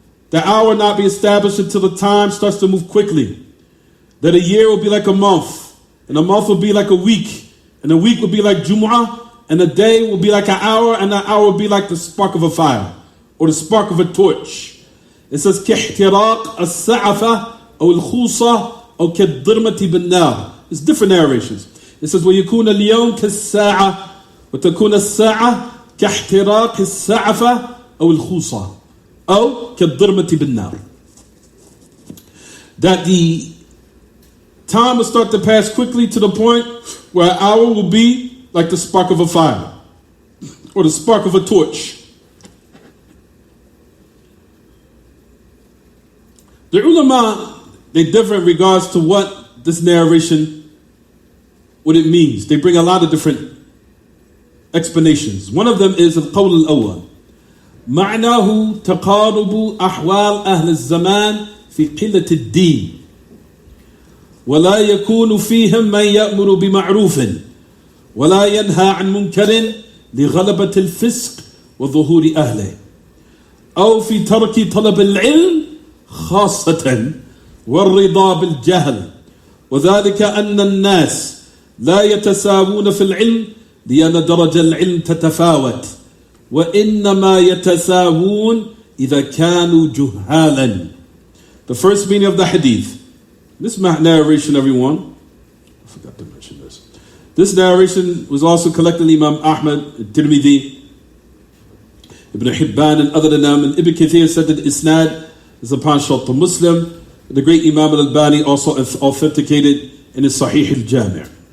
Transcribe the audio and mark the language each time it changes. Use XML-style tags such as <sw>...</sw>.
<en>The hour will not be established until the time starts to move quickly. That a year will be like a month, and a month will be like a week, and a week will be like Jumu'ah, and a day will be like an hour, and an hour will be like the spark of a fire, or the spark of a torch. It says,</en> <ar>كِحْتِرَاقَ السَّعَفَةِ أو الْخُوصَةِ أو كَالضِّرْمَةِ بِالنَّارِ.</ar> <en>It's different narrations. It says,</en> <ar>وَيَكُونَ الْيَوْمِ كَالسَّاعَةِ وَتَكُونَ السَّاعَةِ كَاحْتِرَاقِ السَّعَفَةِ أو الْخُوصَةِ أو كَالضِّرْمَةِ بِالنَّارِ.</ar> <en>That the time will start to pass quickly to the point where an hour will be like the spark of a fire or the spark of a torch. The ulama, they differ in regards to what this narration, what it means. They bring a lot of different explanations. One of them is</en> <ar>القول الأول. معناه تقارب أحوال أهل الزمان في قلة الدين ولا يكون فيهم من يأمر بمعروف ولا ينهى عن منكر لغلبة الفسق وظهور أهله أو في ترك طلب العلم خاصة والرضا بالجهل وذلك أن الناس لا يتساوون في العلم لأن درجة العلم تتفاوت وإنما يتساوون إذا كانوا جهالا.</ar> <en>The first meaning of the hadith, This narration, everyone, I forgot to mention this. This narration was also collected by Imam Ahmad, Tirmidhi, Ibn Hibban, and other than them. And Ibn Kathir said that Isnad is upon Shart Muslim. The great Imam al-Albani also authenticated in his Sahih al-Jami'.</en>